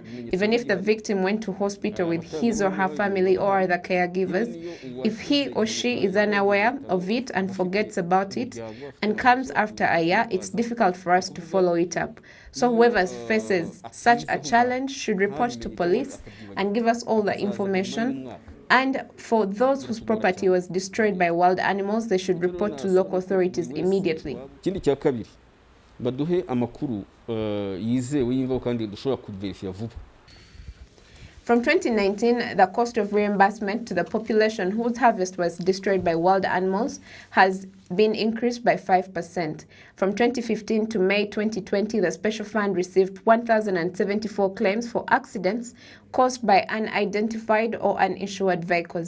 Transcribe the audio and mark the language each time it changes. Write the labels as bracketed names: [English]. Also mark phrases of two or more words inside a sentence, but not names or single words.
[English] Even if the victim went to hospital with his or her family or other caregivers, if he or she is unaware of it and forgets about it and comes after a year, it's difficult for us to follow it up. So whoever faces such a challenge should report to police and give us all the information. And for those whose property was destroyed by wild animals, they should report to local authorities immediately. [Kinyarwanda] baduhe amakuru yizewe y'imvaho kandi dushobora kuverifya vuba. [English] From 2019, the cost of reimbursement to the population whose harvest was destroyed by wild animals has been increased by 5%. From 2015 to May 2020, the Special Fund received 1,074 claims for accidents caused by unidentified or uninsured vehicles.